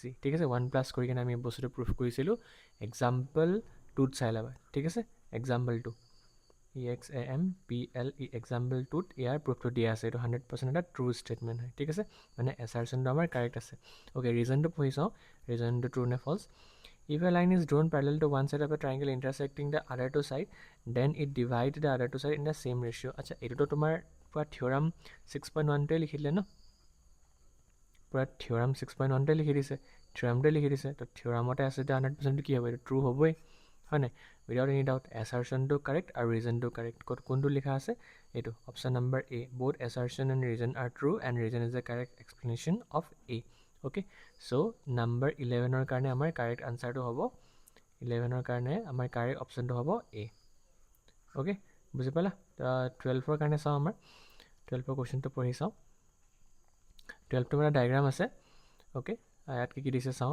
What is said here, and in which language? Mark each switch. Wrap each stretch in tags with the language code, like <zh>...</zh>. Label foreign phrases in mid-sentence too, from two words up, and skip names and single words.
<as>ঠিক আছে, 1+ কৰি কিনে আমি এই বস্তুটো প্ৰুফ কৰিছিলোঁ। এক্সাম্পল 2ত চাই ল'বা। ঠিক আছে, এক্সাম্পল 2 EXAMPLE এক্সাম্পল 2ত ইয়াৰ প্ৰুফটো দিয়া আছে। এইটো 100% এটা</as> <en>true statement</en> <as>হয়। ঠিক আছে, মানে এছাৰশ্যনটো আমাৰ কাৰেক্ট আছে। অ'কে, ৰিজনটো পঢ়ি চাওঁ, ৰিজনটো ট্ৰু নে ফলছ।</as> <en>If a line is drawn parallel to one side of a triangle intersecting the other two side, then it divides the other two side in the same ratio.</en> <as>আচ্ছা, এইটোতো তোমাৰ পুৰা থিয়ৰাম 6.1টোৱে লিখি দিলে ন, পুৰা থিয়ৰাম 6.1টোৱে লিখি দিছে, থিয়ৰামটোৱে লিখি দিছে। তো থিয়ৰামতে আছে এতিয়া 100% কি হ'ব, এইটো ট্ৰু হ'বই, হয় নাই?</as> <en>without any doubt</en> <as>এছাৰশ্যনটো কাৰেক্ট আৰু ৰিজনটো কাৰেক্ট। ক'ত কোনটো লিখা আছে, এইটো</as> <en>option number A, both assertion and reason are true and reason is the correct explanation of A.</en> <as>অ'কে, চ' নাম্বাৰ 11ৰ কাৰণে আমাৰ</as> <en>correct answer</en> <as>হ'ব, 11ৰ কাৰণে আমাৰ</as> <en>correct option</en> <as>হ'ব A। অ'কে, বুজি পালা? 12ৰ কাৰণে চাওঁ, আমাৰ 12ৰ কুৱেশ্যনটো পঢ়ি চাওঁ। 12টো মানে ডায়েগ্ৰাম আছে। অ'কে, ইয়াত কি কি দিছে চাওঁ।</as>